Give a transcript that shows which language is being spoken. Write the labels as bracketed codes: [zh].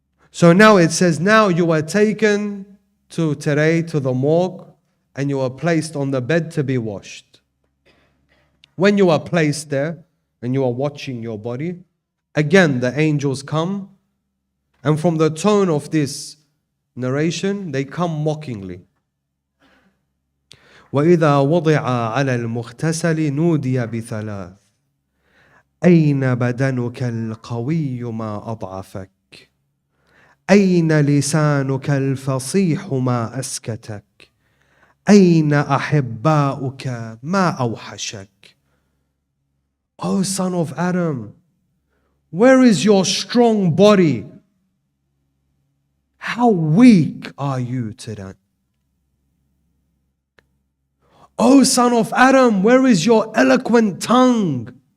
[en] So now it says, now you are taken to the morgue, and you are placed on the bed to be washed. When you are placed there and you are watching your body, again the angels come, and from the tone of this narration, they come mockingly. [ar] وَإِذَا وُضِعَ عَلَى الْمُغْتَسَلِ نُودِيَ بِثَلَاثٍ أين بدنك القوي ما أضعفك؟ أين لسانك الفصيح ما أسكتك؟ أين أحباؤك ما أوحشك? [en] O son of Adam, where is your strong body? How weak are you today? O son of Adam, where is your eloquent tongue?